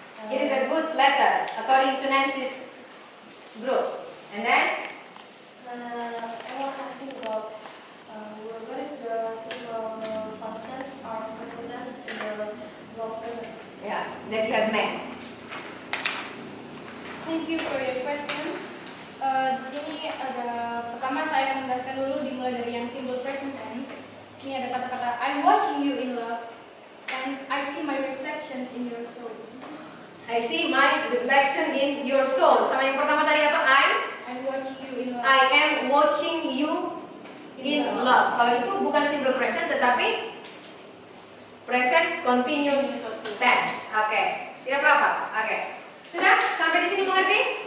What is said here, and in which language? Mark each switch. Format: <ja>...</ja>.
<en>It is a good letter according to Nancy's group. And then? I want to ask you about what is the simple past tense or present tense in the love letter? Yeah, that you have made. Thank you for your questions.</en> <id>Di sini ada pertama saya akan menjelaskan dulu dimulai dari yang simple present tense. Di sini ada kata-kata</id> <en>I'm watching you in love and I see my reflection in your soul. I see my reflection in your soul.</en> <id>Sama yang pertama tadi apa?</id> <en>I'm watching you in love. I am watching you in love.</en> <id>Kalau itu bukan simple present tetapi present continuous tense. Oke. Tidak apa-apa. Oke. Sudah? Sampai di sini mengerti?</id>